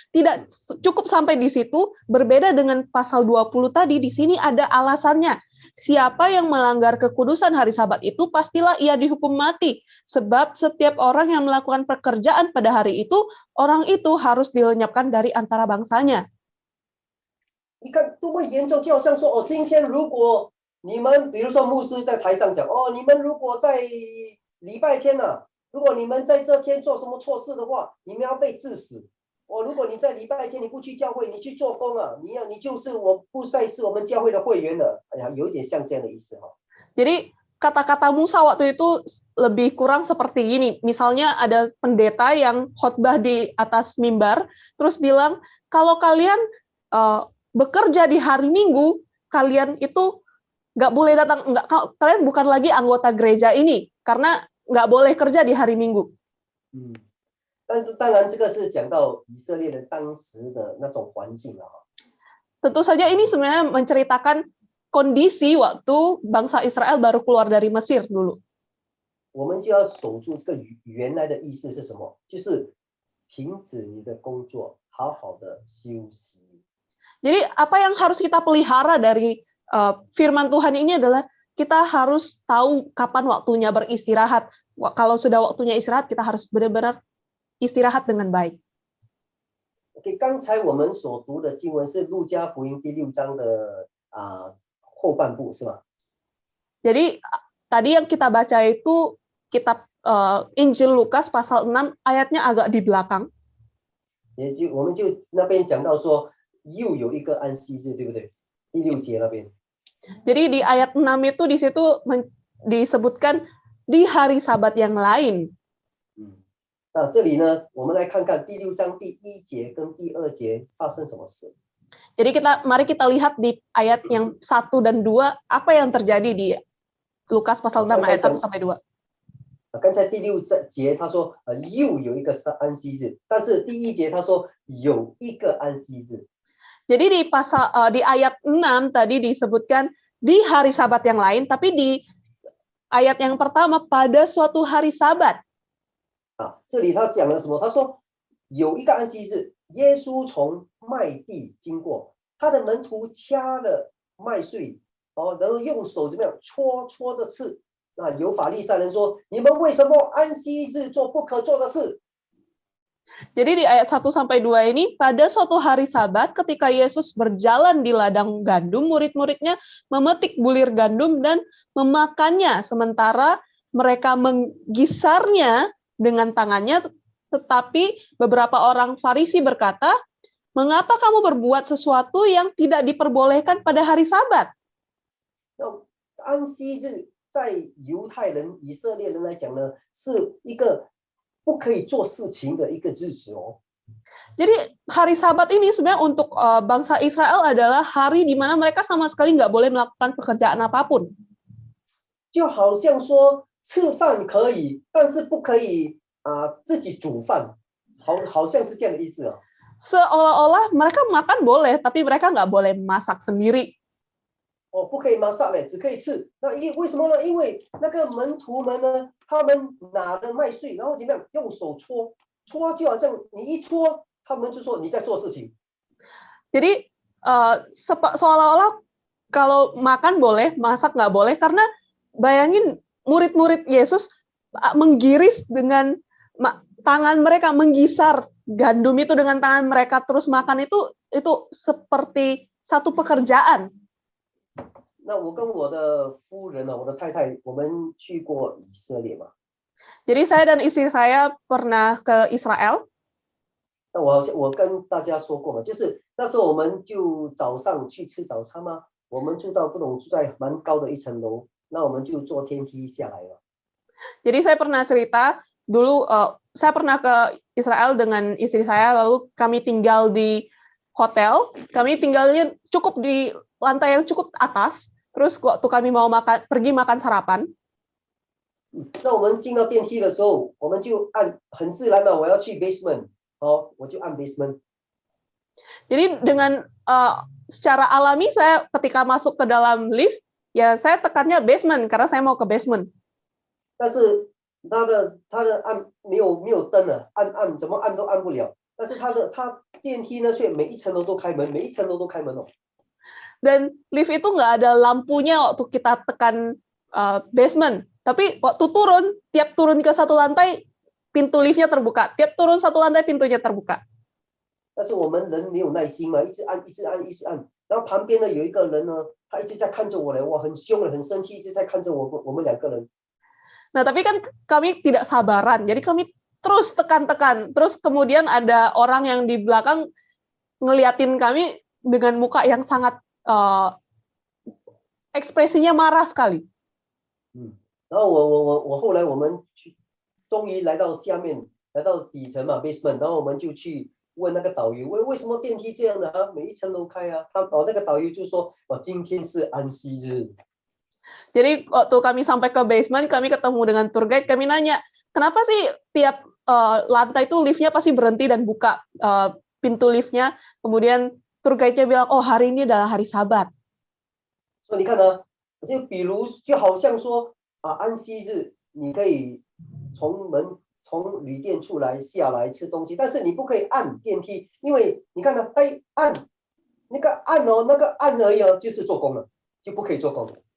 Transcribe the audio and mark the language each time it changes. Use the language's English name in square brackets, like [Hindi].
[Indonesian] Tidak cukup sampai di situ, berbeda dengan pasal 20 tadi, di sini ada alasannya. Siapa yang melanggar kekudusan hari Sabat itu, pastilah ia dihukum mati. Sebab setiap orang yang melakukan pekerjaan pada hari itu, orang itu harus dilenyapkan dari antara bangsanya. [Chinese] 你看多么严重，就好像说哦，今天如果你们比如说牧师在台上讲哦，你们如果在礼拜天啊，如果你们在这天做什么错事的话，你们要被治死。哦，如果你在礼拜天你不去教会，你去做工啊，你就是不再是我们教会的会员了。哎呀，有一点像这样的意思哈。 [Indonesian] Jadi kata-kata Musa waktu itu lebih kurang seperti ini. Misalnya ada pendeta yang khotbah di atas mimbar, terus bilang kalau kalian bekerja di hari Minggu, kalian itu nggak boleh datang, kalian bukan lagi anggota gereja ini karena nggak boleh kerja di hari Minggu. [Chinese] 但是当然这个是讲到以色列人当时的那种环境了哈。 [Indonesian] Tentu saja ini sebenarnya menceritakan kondisi waktu bangsa Israel baru keluar dari Mesir dulu. [Chinese] 我们就要守住这个原来的意思是什么？就是停止你的工作，好好的休息。 [Indonesian] Jadi apa yang harus kita pelihara dari firman Tuhan ini adalah kita harus tahu kapan waktunya beristirahat. Kalau sudah waktunya istirahat, kita harus benar-benar istirahat dengan baik. [Chinese] OK， 刚才我们所读的经文是路加福音第6章的后半部，是吗？ [Indonesian] Jadi tadi yang kita baca itu kitab Injil Lukas pasal 6 ayatnya agak di belakang. [Chinese] 我们就那边讲到说，又有一个安息日，对不对？第6节那边。 [Indonesian] Jadi di ayat 6 itu di situ disebutkan di hari Sabat yang lain. [Chinese] 那这里呢，我们来看看第6章第1节跟第2节发生什么事。 [Indonesian] Jadi mari kita lihat di ayat yang 1 dan 2 apa yang terjadi di Lukas pasal 6 ayat 1 sampai 2. [Chinese] 刚才第6节他说又有一个安息日，但是第1节他说有一个安息日。 [Indonesian] Jadi di ayat 6 tadi disebutkan di hari Sabat yang lain, tapi di ayat yang pertama pada suatu hari Sabat. [Chinese] 这里他讲了什么？他说有一个安息日，耶稣从麦地经过，他的门徒掐了麦穗，然后用手怎么样戳着刺。那有法利赛人说：“你们为什么安息日做不可做的事？” [Indonesian] Jadi di ayat 1-2 ini, pada suatu hari Sabat ketika Yesus berjalan di ladang gandum, murid-muridnya memetik bulir gandum dan memakannya, sementara mereka menggisarnya dengan tangannya, tetapi beberapa orang Farisi berkata, "Mengapa kamu berbuat sesuatu yang tidak diperbolehkan pada hari Sabat?" [Chinese] 那安息日在犹太人、以色列人来讲呢，是一个不可以做事情的一个日子哦。 [Indonesian] Jadi hari Sabat ini sebenarnya untuk bangsa Israel adalah hari di mana mereka sama sekali nggak boleh melakukan pekerjaan apapun. [Chinese] 就好像说吃饭可以，但是不可以自己煮饭，好像是这样的意思哦。 [Indonesian] Seolah-olah mereka makan boleh, tapi mereka nggak boleh masak sendiri. [Chinese] 哦，不可以马上嘞，只可以吃。那为什么呢？因为那个门徒们呢，他们拿了麦穗，然后怎么样，用手戳，就好像你一戳，他们就说你在做事情。 [Indonesian] Jadi seolah-olah kalau makan boleh, masak nggak boleh, karena bayangin murid-murid Yesus menggiris dengan tangan mereka, menggisar gandum itu dengan tangan mereka terus makan itu seperti satu pekerjaan. [Chinese] 那我跟我的夫人呢，我的太太，我们去过以色列嘛。 [Indonesian] Jadi saya dan istri saya pernah ke Israel. [Chinese] 那我跟大家说过嘛，就是那时候我们就早上去吃早餐嘛，我们住在蛮高的一层楼，那我们就坐天梯下来了。 [Indonesian] Jadi saya pernah cerita dulu, saya pernah ke Israel dengan istri saya, lalu kami tinggal di hotel. Kami tinggalnya cukup di lantai yang cukup atas. Terus waktu kami mau pergi makan sarapan. [Chinese] 那我们进到电梯的时候，我们就很自然的，我要去 basement， 我就按 basement。 [Indonesian] Jadi dengan secara alami saya ketika masuk ke dalam lift, ya saya tekannya basement karena saya mau ke basement. [Chinese] 但是它的按没有灯了，按怎么按都按不了。但是它电梯呢却每一层楼都开门，每一层楼都开门哦。 [Indonesian] Dan lift itu nggak ada lampunya waktu kita tekan basement. Tapi waktu tiap turun ke satu lantai, pintu liftnya terbuka. Tiap turun satu lantai, pintunya terbuka. [Chinese] 但是我们人没有耐心嘛，一直按，然后旁边呢有一个人呢，他一直在看着我嘞，哇，很凶的，很生气，一直在看着我们两个人。 [Indonesian] Nah, tapi kan kami tidak sabaran. Jadi kami terus tekan-tekan. Terus kemudian ada orang yang di belakang ngeliatin kami dengan muka yang sangat ekspresinya marah sekali. [Chinese] 然后我后来我们终于来到下面，来到底层嘛 basement， 然后我们就去问那个导游，为什么电梯这样的啊？每一层楼开啊？那个导游就说，今天是安息日。 [Indonesian] Jadi waktu kami sampai ke basement, kami ketemu dengan tour guide, kami nanya, kenapa sih tiap lantai itu liftnya pasti berhenti dan buka pintu liftnya, kemudian tour guide-nya bilang, oh hari ini adalah hari Sabat. [Chinese] 所以你看呢，就好像说安息日你可以从旅店出来下来吃东西，但是你不可以按电梯，因为你看呢，按那个按而已哦，就是做工了，就不可以做工了。